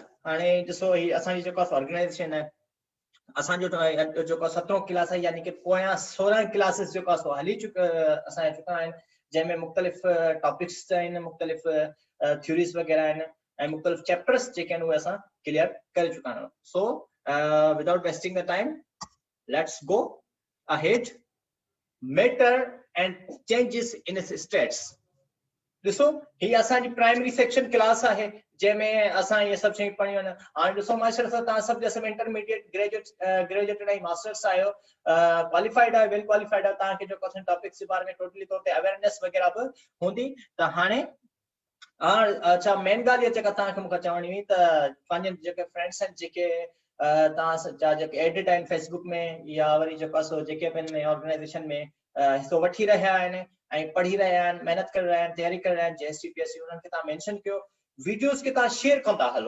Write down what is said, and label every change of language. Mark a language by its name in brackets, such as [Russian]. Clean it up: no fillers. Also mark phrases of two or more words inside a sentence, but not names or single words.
[Sindhi] हाणे ॾिसो ही असांजी जेको ऑर्गेनाइज़ेशन आहे, असांजो जेको 17 क्लास आहे यानी कि पोयां 16 क्लासेस जेको सो हली असांजा चुका आहिनि, जंहिंमें मुख़्तलिफ़ टॉपिक्स आहिनि, मुख़्तलिफ़ थ्योरीज़ वग़ैरह आहिनि ऐं मुख़्तलिफ़ चैप्टर्स जेके आहिनि उहे असां क्लियर करे चुका आहियूं। [English] So without wasting the time let's go ahead. Matter and changes in its states. [Sindhi] ॾिसो ही असांजी [English] primary section class [Sindhi] आहे जंहिंमें असां इहे सभु शयूं पढ़ियूं आहिनि। हाणे ॾिसो माशाल्लाह सां तव्हां सभु जैसे [English] intermediate graduated [Sindhi] ऐं मास्टर्स आहियो, क्वालिफाइड आहे, [English] well qualified [Sindhi] आहे, तव्हांखे जेको असां टॉपिक्स जे बारे में टोटली तौर ते अवेयरनेस वग़ैरह बि हूंदी। त हाणे अच्छा मेन ॻाल्हि इहा जेका तव्हांखे मूंखे चवणी हुई त पंहिंजे जेके फ्रेंड्स आहिनि जेके तव्हां जेके एडिट आहिनि फेसबुक में या वरी जेको सो जेके बि हिन ऑर्गेनाइज़ेशन में हिसो वठी रहिया आहिनि ऐं पढ़ी रहिया आहिनि, महिनत करे रहिया आहिनि, तयारी करे रहिया आहिनि JST PSC, उन्हनि खे तव्हां मेंशन कयो, वीडियोस खे तव्हां शेयर कंदा हलो।